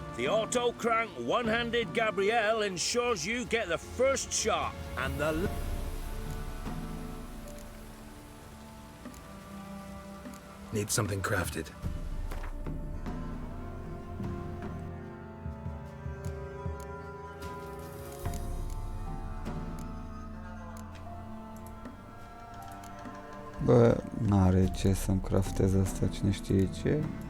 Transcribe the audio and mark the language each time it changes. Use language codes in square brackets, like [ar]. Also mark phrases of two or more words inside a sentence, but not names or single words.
[en] The auto-crank one-handed Gabrielle ensures you get the first shot and the... Need something crafted. [ro] Bă, n-are ce să-mi craftez asta, cine știe ce.